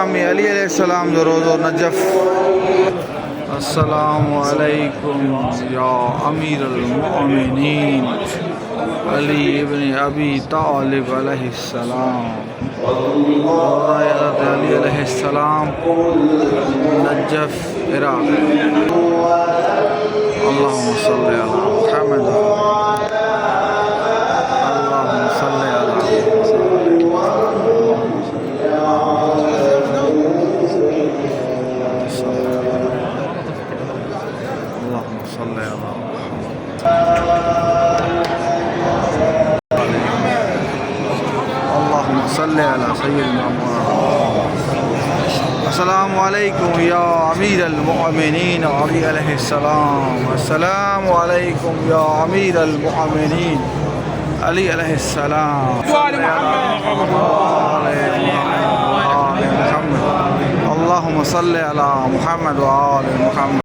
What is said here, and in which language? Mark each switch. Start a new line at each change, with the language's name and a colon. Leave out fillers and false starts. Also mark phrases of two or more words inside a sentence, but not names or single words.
Urdu: علی علیہ السلام درود اور نجف.
Arabic: السلام عليكم يا أمير المؤمنين علي بن أبي طالب عليه السلام. حضرة علي عليه السلام النجف العراق. اللهم صل على محمد. اللهم صل على اللهم صل على اللهم صل على سيدنا محمد. السلام عليكم يا أمير المؤمنين علي عليه السلام. السلام عليكم يا أمير المؤمنين علي عليه السلام. اللهم صل على محمد وآل محمد.